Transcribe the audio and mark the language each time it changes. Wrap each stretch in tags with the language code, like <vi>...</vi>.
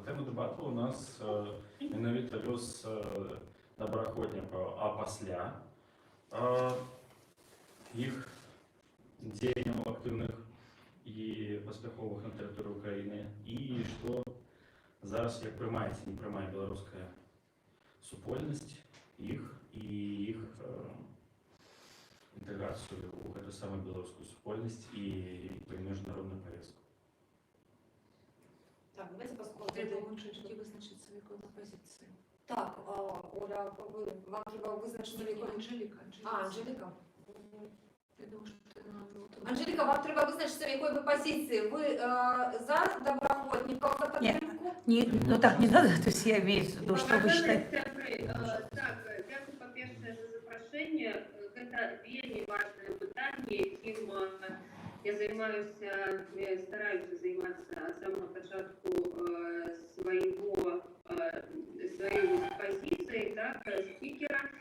<be>Тема дебату у нас менавіта лёс добраахвотнікаў, а пасля іх дзеянняў актыўных і паспяховых на тэрыторыі Украіны, і што зараз як прымаецца, не прымае беларуская супольнасць іх і іх інтэграцыю ў гэту самую беларускую супольнасць і міжнародную павестку.</be> <ru>Так, давайте поскольку...</ru> <uk>Анжеліки визначить свою позицію. Так, Оля, вам треба визначити свою... Анжеліка. Анжеліка. Я думаю, що ти на... Анжеліка, вам треба визначитися, в якої ви позиції. Ви за доброохотників, за підтримку?</uk> <ru>Нет, ну так не надо, то есть я имею в виду, что вы считаете.</ru> <uk>Так, дякую, по-перше, за запрошення. Це вельми важне питання, яким я займаюся, стараюся займатися з самого початку своєї позиції, так, спікера.</uk>